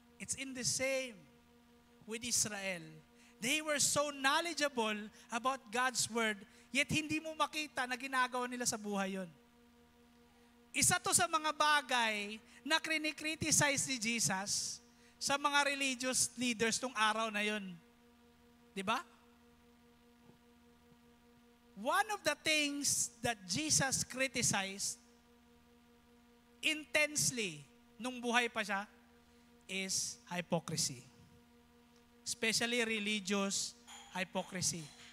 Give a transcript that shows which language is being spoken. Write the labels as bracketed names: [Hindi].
[English] It's in the same with Israel. They were so knowledgeable about God's word, yet [Filipino] hindi mo makita na ginagawa nila sa buhay yon. Isa to sa mga bagay na krinikriticize ni Jesus sa mga religious leaders tong araw na yon. Di ba? [English] One of the things that Jesus criticized intensely [Filipino] nung buhay pa siya [English] is hypocrisy. Especially religious hypocrisy.